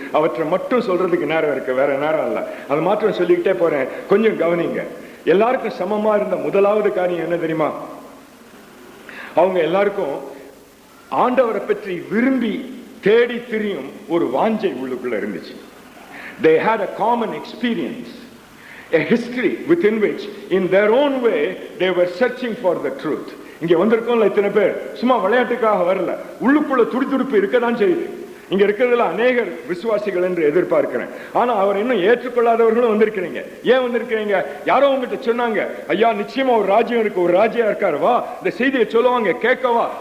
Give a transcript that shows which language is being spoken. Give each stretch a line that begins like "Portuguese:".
Tamil: அவற்றை மட்டும் சொல்றதுக்கு நேரம் இருக்கு, வேற நேரம் இல்ல. அதை மாற்றம் சொல்லிக்கிட்டே போறேன், கொஞ்சம் கவனிங்க. எல்லாருக்கும் சமமா இருந்த முதலாவது காரியம் என்ன தெரியுமா? அவங்க எல்லாருக்கும் ஆண்டவரை பற்றி விரும்பி தேடி திரியும் ஒரு வாஞ்சை உள்ளுக்குள்ள இருந்துச்சு.
English: They had a common experience, a history within which in their own way they were searching for the truth.
Tamil: இங்க வந்திருக்கோம்ல இத்தனை பேர் சும்மா விளையாட்டுக்காக வரல. உள்ளுக்குள்ள துடிதுடிப்பு இருக்கதான் செய்யுது. இங்க இருக்கிறதுல அநேகர் விசுவாசிகள் என்று எதிர்பார்க்கிறேன். ஆனா அவர் இன்னும் ஏற்றுக்கொள்ளாதவர்களும் வந்திருக்கிறீங்க. ஏன் வந்திருக்கிறீங்க? யாரோ உங்ககிட்ட சொன்னாங்க, ஐயா நிச்சயமா ஒரு ராஜ்யம் இருக்கு, ஒரு ராஜ்யம் இருக்காரு, வா இந்த செய்தியை சொல்லுவாங்க, கேட்கவா.